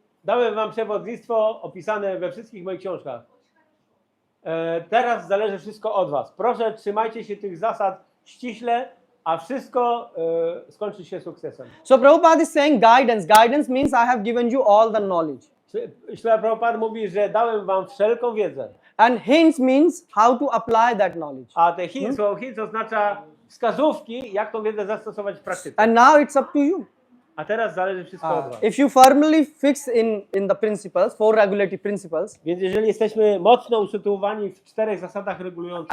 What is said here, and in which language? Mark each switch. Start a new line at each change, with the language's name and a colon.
Polish: Dałem wam przewodnictwo opisane we wszystkich moich książkach. Teraz zależy wszystko od was. Proszę, trzymajcie się tych zasad ściśle, a wszystko skończy się sukcesem.
English: So Prabhupada is saying guidance. Guidance means I have given you all the knowledge.
Polish: Śla Prabhupada mówi, że dałem wam wszelką wiedzę.
English: And hints means how to apply that knowledge.
Polish: A te hints oznacza wskazówki, jak tą wiedzę zastosować w praktyce.
English: And now it's up to you.
Polish: A teraz zależy wszystko od was.
English: If you firmly fix in the principles, 4 regulative principles,
Polish: Więc jeżeli jesteśmy mocno usytuowani w 4 zasadach regulujących